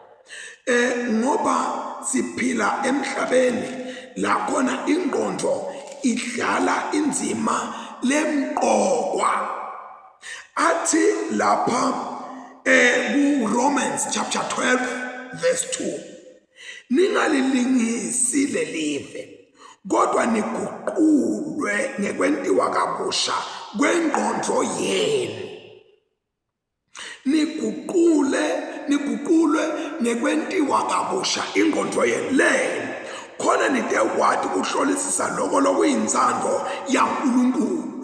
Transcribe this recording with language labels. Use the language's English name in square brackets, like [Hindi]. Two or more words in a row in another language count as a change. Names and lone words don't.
[Swati] Ngoba siphila emhlabeni la khona ingqondo idlala inzima lemqokwa. Athi lapha ku- [English] Romans chapter 12 verse 2 [Swati] ningalilingisi lelive kodwa niguqulwe ngekwentiwa kabusha kwengqondo yenu. Niguqulwe ngekwentiwa kabusha ingqondo yenu leyo khona nitekwazi ukuhlolisisa lokho lokuyinzando yaNkulunkulu.